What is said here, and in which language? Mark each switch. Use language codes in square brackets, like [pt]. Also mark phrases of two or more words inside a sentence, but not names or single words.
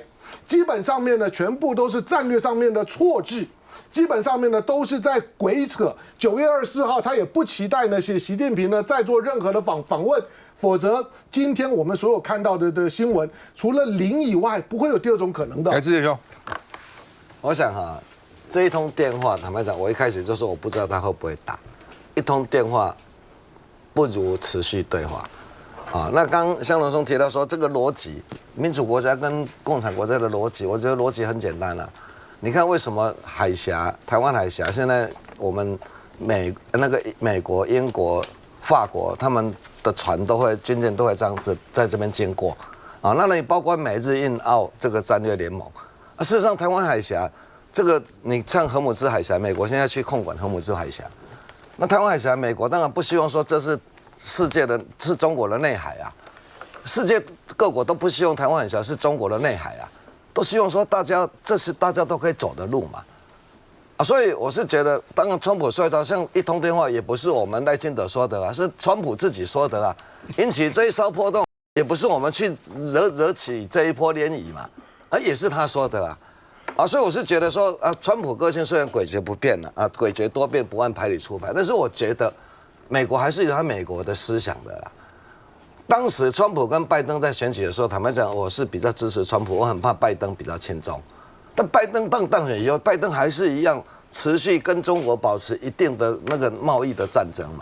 [zh] 基本上面呢，全部都是戰略上面的錯置，基本上面呢都是在鬼扯。9月24號，他也不期待呢習近平呢再做任何的訪問，否則今天我們所有看到的新聞，除了零以外，不會有第二種可能的。志杰兄，我想哈，這一通電話，坦白講，我一開始就說我不知道他會不會打，一通電話不如持續對話。啊，那剛香龍兄提到說這個邏輯，民主國家跟共產國家的邏輯，我覺得邏輯很簡單了。你看為什麼海峽、台灣海峽現在我們美國、英國、法國他們的船都會軍艦都會這樣子在這邊經過啊？那你包括美日印澳這個戰略聯盟啊，事實上台灣海峽這個你像荷姆茲海峽，美國現在去控管荷姆茲海峽，那台灣海峽，美國當然不希望說這是。世界的是中國的內海啊，世界各國都不希望台灣海峽是中國的內海啊，都希望說這是大家都可以走的路嘛，啊，所以我是覺得，當然川普說的像一通電話也不是我們賴清德說的啊，是川普自己說的啊，引起這一艘波動也不是我們去惹起這一波漣漪嘛，啊，也是他說的啊，啊，所以我是覺得說啊，川普個性雖然詭譎不變了啊，詭譎多變不按牌理出牌，但是我覺得。美國還是有他美國的思想的啦。當時川普跟拜登在選舉的時候，坦白講，我是比較支持川普，我很怕拜登比較親中。但拜登當選以後，拜登還是一樣持續跟中國保持一定的那個貿易的戰爭嘛。